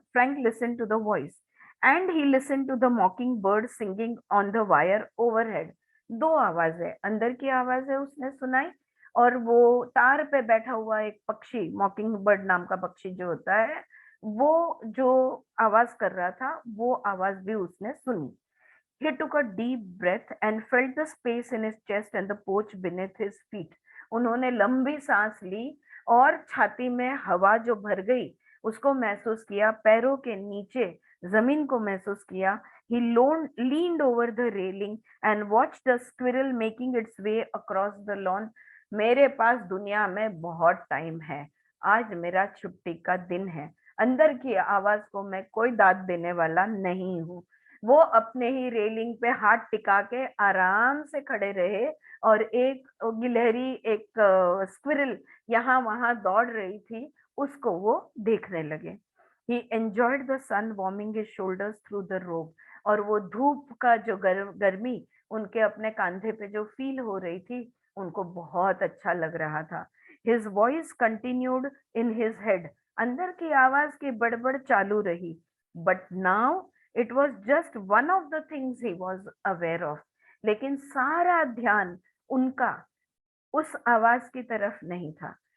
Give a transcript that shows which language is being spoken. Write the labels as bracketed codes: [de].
[en] Frank listen to the voice and he listen to the mockingbird singing on the wire overhead. [hi] दो आवाज है, अंदर की आवाज है उसने सुनाई, और वो तार पे बैठा हुआ एक पक्षी, मॉकिंग बर्ड नाम का पक्षी जो होता है, वो जो आवाज कर रहा था वो आवाज भी उसने सुनी। [en] He took a deep breath and felt the space in his chest and the porch beneath his feet. [hi] उन्होंने लंबी सांस ली और छाती में हवा जो भर गई उसको महसूस किया, पैरों के नीचे जमीन को महसूस किया। [en] He leaned over the railing and watched the squirrel making its way across the lawn. [hi] मेरे पास दुनिया में बहुत टाइम है, आज मेरा छुट्टी का दिन है। अंदर की आवाज को मैं कोई दाद देने वाला नहीं हूँ। वो अपने ही रेलिंग पे हाथ टिका के आराम से खड़े रहे, और एक गिलहरी, एक स्क्विरल यहाँ वहां दौड़ रही थी, उसको वो देखने लगे। [en] He enjoyed the sun warming his shoulders through the robe, [hi] और वो धूप का जो गर्मी उनके अपने कांधे पे जो फील हो रही थी उनको बहुत अच्छा लग रहा था। [en] His voice continued in his head, [hi] अंदर की आवाज की बड़बड़ चालू रही। [en] But now it was just one of the things he was aware of, [hi] लेकिन सारा ध्यान उनका उस आवाज की तरफ नहीं था।